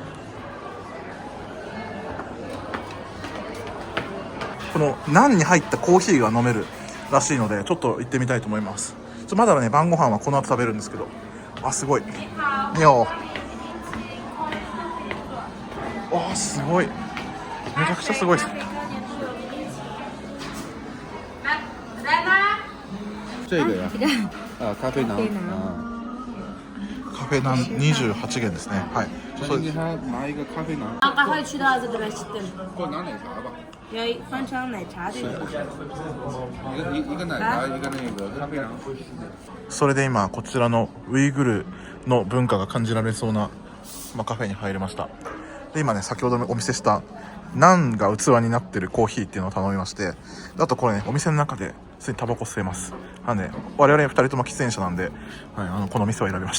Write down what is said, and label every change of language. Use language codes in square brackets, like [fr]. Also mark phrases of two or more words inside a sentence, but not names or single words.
[ja] このナンに入ったコーヒーが飲めるらしいのでちょっと行ってみたいと思います。まだね晩ご飯はこの後食べるんですけど、あすごいにおあすごいめちゃくちゃすごいです。 [zh] 这个呀啊咖啡囊 [ja] カフェナン28元ですね。はいそうです。 [zh] 他拿一个咖啡囊赶快去到这个来吃的，给我拿奶茶吧要翻成奶茶这个。一个奶茶一个那个咖啡囊 [ja] それで今こちらのウイグルの文化が感じられそうな、カフェに入りました。で今ね先ほどお見せしたナンが器になってるコーヒーっていうのを頼みまして、あとこれねお店の中で普通にタバコ吸えます。なんで我々2人とも喫煙者なんで、はい、この店を選びました。